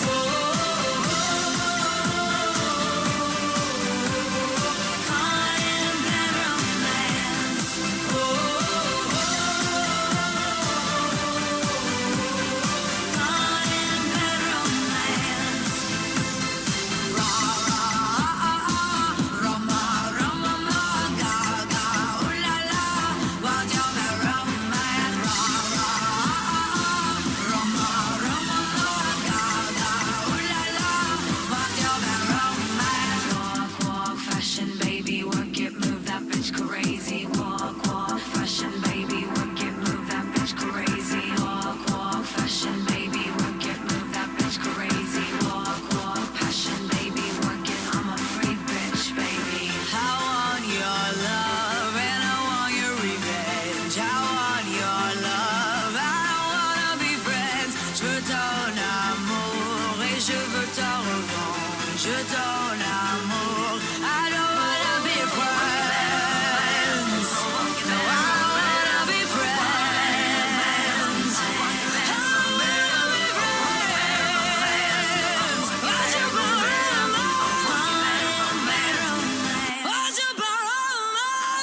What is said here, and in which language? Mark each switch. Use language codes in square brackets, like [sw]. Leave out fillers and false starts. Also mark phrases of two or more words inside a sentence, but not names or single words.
[en] Caught in a bad romance. Caught in a bad romance. Rah rah, Roma, Roma, ma, ga ga, ooh la la, what's your bad romance? Rah rah, Roma, Roma, ma, ga ga, ooh la la, what's your bad romance? Walk, walk, fashion, baby, work it, move that bitch crazy. Walk, walk, fashion, baby, work it, move that bitch crazy. Walk, walk, fashion, baby, work it, move that bitch crazy. Walk, walk, passion, baby, work it. I'm a free bitch, baby. I want your love and I want your revenge. I want your love, I don't wanna be friends. [fr] Je veux ton amour et je veux ta revanche. Je veux ton amour, [en] I don't wanna be friends. No, I don't wanna be friends. I don't wanna be friends. What's your problem? What's your problem?